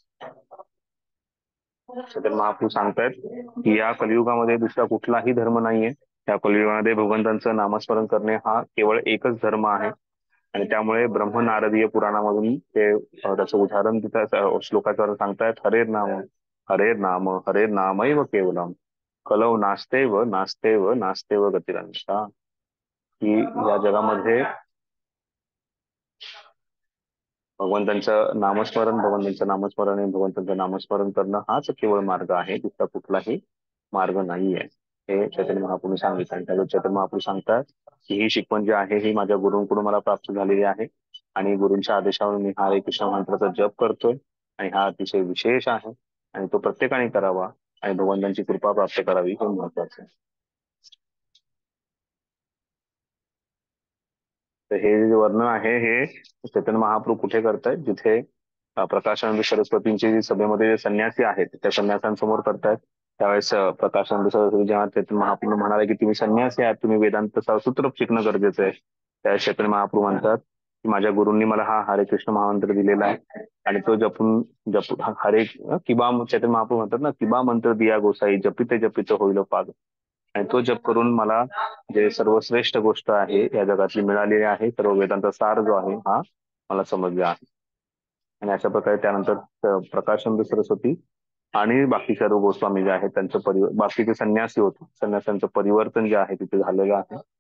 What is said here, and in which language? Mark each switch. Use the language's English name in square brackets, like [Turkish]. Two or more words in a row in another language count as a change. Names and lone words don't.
[Marathi] चैतन्य महाप्रभू सांगतायत की या कलियुगामध्ये दुसरा कुठलाही धर्म नाहीये. या कलियुगामध्ये भगवंतांचं नामस्मरण करणे हा केवळ एकच धर्म आहे. आणि त्यामुळे ब्रह्म नारदीय पुराणामधून ते त्याचं उदाहरण तिथं श्लोकाद्वारे सांगतायत. [Sanskrit] हरे नाम हरे नामैव केवलम कलौ नास्तेव नास्तेव नास्तेव गतिरन्यथा. [Marathi] की या जगामध्ये भगवंतांचं नामस्मरण आणि भगवंतांचं नामस्मरण करणं हाच केवळ मार्ग आहे, दुसरा कुठलाही मार्ग नाहीये, हे चैतन्य महाप्रभू सांगितलं. आणि त्यावेळी चैतन्य महाप्रभू सांगतात की ही शिकवण जी आहे ही माझ्या गुरूंकडून मला प्राप्त झालेली आहे आणि गुरूंच्या आदेशावर मी हरे कृष्ण मंत्राचा जप करतोय आणि हा अतिशय विशेष आहे आणि तो प्रत्येकाने करावा आणि भगवंतांची कृपा प्राप्त करावी हे महत्वाचं आहे. तर हे जे वर्णन आहे हे चैतन्य महाप्रभू कुठे करतायत, जिथे प्रकाशानंद सरस्वतींचे जे सभेमध्ये जे संन्यासी आहेत त्या संन्यासांसमोर करतायत. त्यावेळेस प्रकाशानंद सरस्वती जेव्हा चैतन्य महाप्रभू म्हणाले की तुम्ही संन्यासी आहात, तुम्ही वेदांत सूत्र शिकणं गरजेचं आहे, त्यावेळेस चैतन्य महाप्रभू म्हणतात की माझ्या गुरूंनी मला हा हरे कृष्ण महामंत्र दिलेला आहे आणि तो जपून हरे किबा चैतन्य महाप्रभू म्हणतात ना, [Bangla] কিবা মন্ত্র দিয়া গোসাই জপিতে জপিত হোইল পাদ. [Marathi] आणि तो जप करून मला जे सर्वश्रेष्ठ गोष्ट आहे या जगातली मिळालेली आहे, सर्व वेदांचा सार जो आहे हा मला समजला आहे. आणि अशा प्रकारे त्यानंतर प्रकाशानंद सरस्वती आणि बाकी सर्व गोस्वामी जे आहेत त्यांचं बाकीचे संन्यासी होते, संन्यासांचं परिवर्तन जे आहे तिथे झालेलं आहे.